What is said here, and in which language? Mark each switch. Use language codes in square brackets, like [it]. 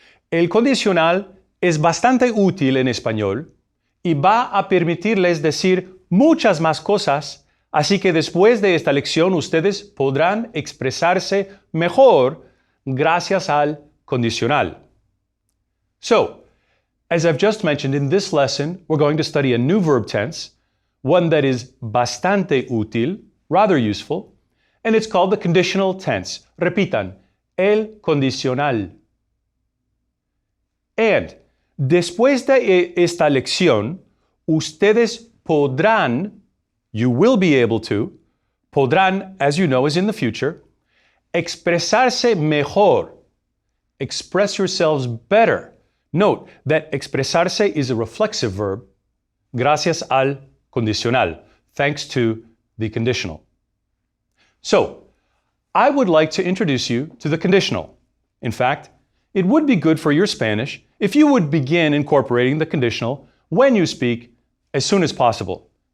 [es] El condicional es bastante útil en español y va a permitirles decir muchas más cosas, así que después de esta lección ustedes podrán expresarse mejor gracias al condicional. [en] So, as I've just mentioned, in this lesson, we're going to study a new verb tense, one that is [es] bastante útil, [en] rather useful, and it's called the conditional tense. [es] Repitan, el condicional. [en] And [es] después de esta lección, ustedes podrán, [en] you will be able to, [es] podrán, [en] as you know, is in the future, [es] expresarse mejor. [en] Express yourselves better. Note that expresarse is a reflexive verb, [es] gracias al condicional, [en] thanks to the conditional. So, I would like to introduce you to the conditional. In fact, it would be good for your Spanish if you would begin incorporating the conditional when you speak as soon as possible.